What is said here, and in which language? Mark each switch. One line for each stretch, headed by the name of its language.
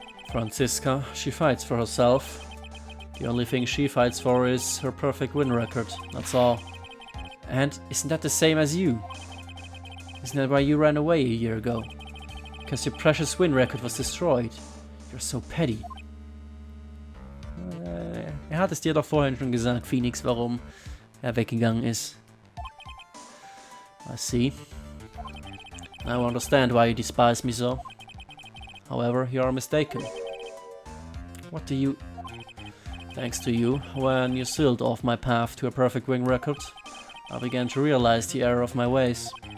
English: Franziska, she fights for herself. The only thing she fights for is her perfect win record, that's all. And isn't that the same as you? Isn't that why you ran away a year ago? Because your precious win record was destroyed. You're so petty.
German: Hat es dir doch vorhin schon gesagt, Phoenix, warum weggegangen ist.
English: I see. Now I understand why you despise me so. However, you are mistaken. What do you... Thanks to you, when you sealed off my path to a perfect win record, I began to realize the error of my ways.